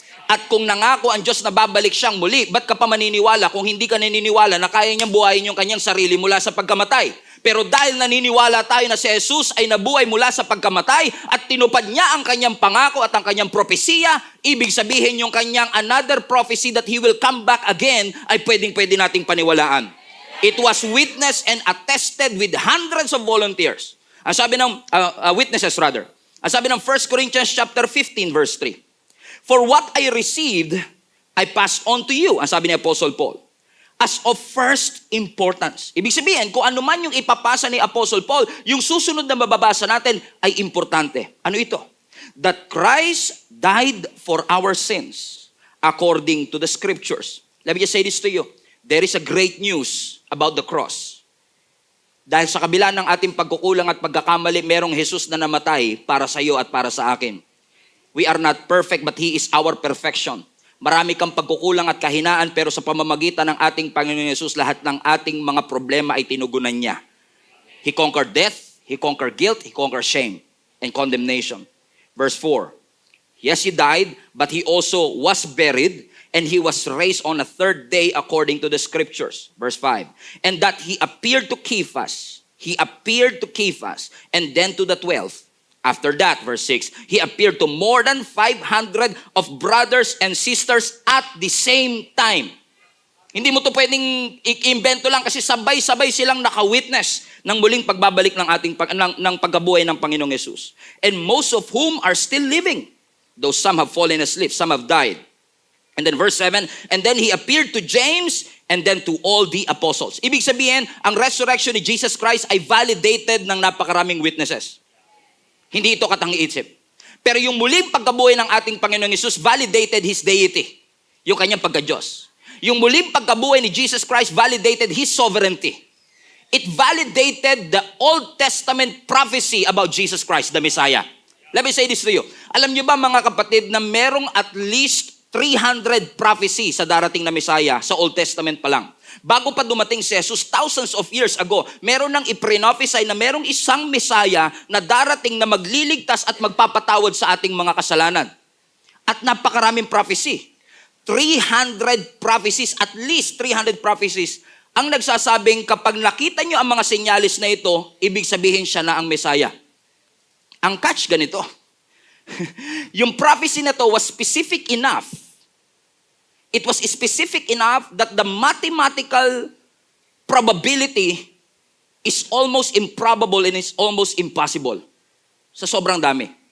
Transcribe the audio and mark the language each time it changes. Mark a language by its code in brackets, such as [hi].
[tl] At kung nangako ang Diyos na babalik siyang muli, ba't ka pa maniniwala kung hindi ka naniniwala na kaya niyang buhayin yung kanyang sarili mula sa pagkamatay? Pero dahil naniniwala tayo na si Jesus ay nabuhay mula sa pagkamatay at tinupad niya ang kanyang pangako at ang kanyang propesiya, ibig sabihin yung kanyang [en] another prophecy that He will come back again [tl] ay pwedeng-pwede nating paniwalaan. [en] It was witnessed and attested with hundreds of volunteers. [tl] Ang sabi ng witnesses rather. Ang sabi ng 1 Corinthians chapter 15 verse 3. [en] For what I received, I passed on to you, [tl] ang sabi ni Apostle Paul, [en] as of first importance. [tl] Ibig sabihin, kung ano man yung ipapasa ni Apostle Paul, yung susunod na mababasa natin ay importante. Ano ito? [en] That Christ died for our sins according to the scriptures. Let me just say this to you. There is a great news about the cross. [tl] Dahil sa kabila ng ating pagkukulang at pagkakamali, merong Jesus na namatay para sa iyo at para sa akin. [en] We are not perfect, but He is our perfection. [tl] Marami kang pagkukulang at kahinaan, pero sa pamamagitan ng ating Panginoon Hesus, lahat ng ating mga problema ay tinugunan niya. [en] He conquered death, He conquered guilt, He conquered shame and condemnation. Verse 4. Yes, He died, but He also was buried, and He was raised on a third day according to the scriptures. Verse 5. And that He appeared to Cephas. He appeared to Cephas, and then to the 12. After that, verse 6, He appeared to more than 500 of brothers and sisters at the same time. [tl] Hindi mo to pwedeng i-invento lang kasi sabay-sabay silang naka-witness ng muling pagbabalik ng ating ng pagkabuhay ng Panginoong Hesus. [en] And most of whom are still living, though some have fallen asleep, some have died. And then verse 7, and then He appeared to James and then to all the apostles. [tl] Ibig sabihin, ang resurrection ni Jesus Christ ay validated ng napakaraming witnesses. Hindi ito katang-iisip. Pero yung muling pagkabuhay ng ating Panginoong Hesus [en] validated His deity, [tl] yung kanyang pagka-Diyos. Yung muling pagkabuhay ni Jesus Christ [en] validated His sovereignty. It validated the Old Testament prophecy about Jesus Christ, the Messiah. Let me say this to you. [tl] Alam niyo ba mga kapatid na merong at least 300 prophecy sa darating na Messiah sa Old Testament pa lang. Bago pa dumating si Jesus, [en] thousands of years ago, [tl] meron nang iprophesy na merong isang Mesaya na darating na magliligtas at magpapatawad sa ating mga kasalanan. At napakaraming prophecy. 300 prophecies, at least 300 prophecies, ang nagsasabing kapag nakita nyo ang mga senyalis na ito, ibig sabihin siya na ang Mesaya. Ang catch ganito, yung prophecy na to [en] was specific enough. It was specific enough that the mathematical probability is almost improbable and is almost impossible. [tl] Sa sobrang dami.